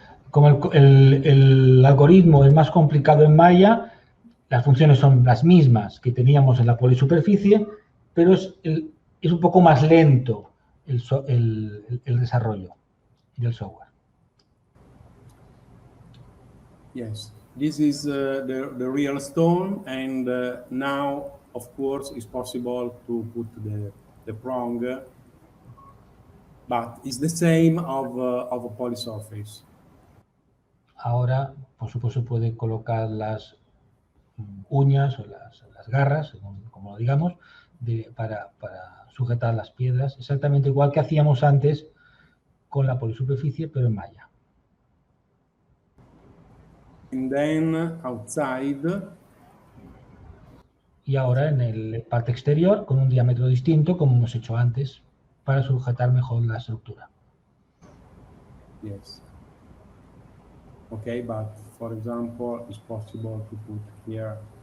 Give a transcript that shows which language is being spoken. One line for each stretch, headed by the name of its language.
Spanish: Como el algoritmo es más complicado en Maya, las funciones son las mismas que teníamos en la polisuperficie, pero es un poco más lento el desarrollo del software.
English: Yes, this is the real stone, and now, of course, it's possible to put the prong, but it's the same of a polysurface.
Spanish: Ahora, por supuesto, puede colocar las uñas o las garras, como lo digamos, para sujetar las piedras, exactamente igual que hacíamos antes con la polisuperficie, pero en Maya.
English: And then outside.
Spanish: Y ahora en el parte exterior, con un diámetro distinto, como hemos hecho antes, para sujetar mejor la estructura.
English: Yes. Okay, but for example, it's possible to put here.